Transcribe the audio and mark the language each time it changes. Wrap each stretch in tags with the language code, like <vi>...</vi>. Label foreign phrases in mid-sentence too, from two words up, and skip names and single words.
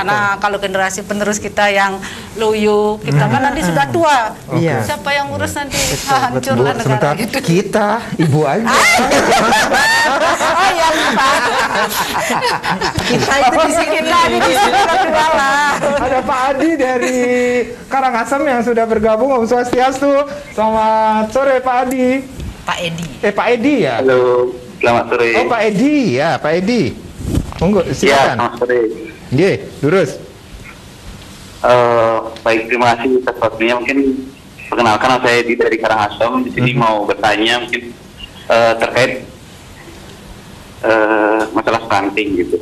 <id>Nah, kalau generasi penerus kita yang loyo, kita kan nanti sudah tua. Siapa yang ngurus nanti? Hancurlah negara gitu. Kita, Ibu aja. Kita itu di sini Ada Pak Adi dari Karangasem yang sudah bergabung. Om Swastiastu. Selamat sore Pak Adi. Pak Edi. Pak Edi ya? Halo, selamat sore. Oh, Pak Edi ya, Pak Edi. Monggo, silakan. Selamat sore. Nggih, lurus. Baik, terima kasih atas waktunya. Mungkin perkenalkan saya dari Karangasem. Di sini mau bertanya mungkin terkait masalah stunting gitu.</id>